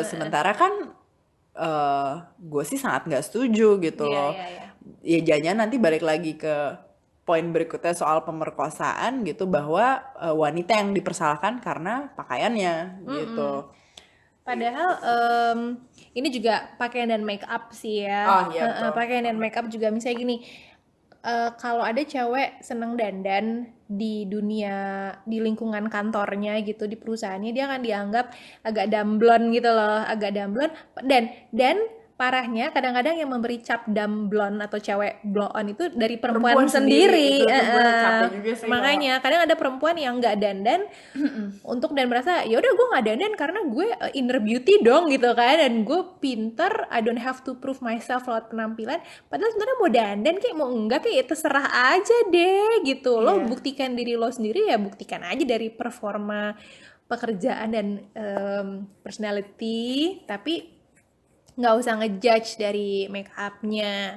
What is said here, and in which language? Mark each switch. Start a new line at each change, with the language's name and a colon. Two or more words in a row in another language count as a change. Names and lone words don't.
Indonesian: Sementara kan gue sih sangat nggak setuju gitu loh. Iya. Ya jangan nanti balik lagi ke poin berikutnya soal pemerkosaan gitu, bahwa wanita yang dipersalahkan karena pakaiannya gitu. Padahal ini juga pakaian dan
English: make up
Indonesian: sih ya. Oh, iya, betul. Pakaian dan
English: make up
Indonesian: juga misalnya gini. Kalau ada cewek seneng dandan di dunia, di lingkungan kantornya gitu, di perusahaannya, dia akan dianggap agak damblon gitu loh, agak damblon. Dan parahnya kadang-kadang yang memberi cap damblon atau cewek
English: blow on
Indonesian: itu dari perempuan sendiri. Itu gue capek juga sih Makanya kadang ada perempuan yang nggak dandan untuk dan merasa ya udah gue nggak dandan karena gue
English: inner beauty
Indonesian: dong gitu kan, dan gue pinter,
English: I don't have to prove myself
Indonesian: lewat penampilan. Padahal sebenarnya mau dandan kayak mau enggak kayak terserah aja deh gitu. Lo buktikan diri lo sendiri ya, buktikan aja dari performa pekerjaan dan personality, tapi nggak usah ngejudge dari make upnya.